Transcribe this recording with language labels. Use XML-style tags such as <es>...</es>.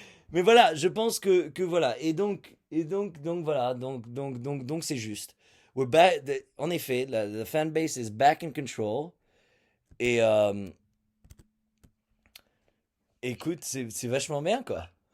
<fr>Mais voilà, je pense que voilà. Donc voilà. Donc c'est juste.</fr> <en>We're back,</en> <fr>en effet, la</fr> <en>fanbase is back in control.</en> <fr>Et écoute, c'est vachement bien, quoi.</fr>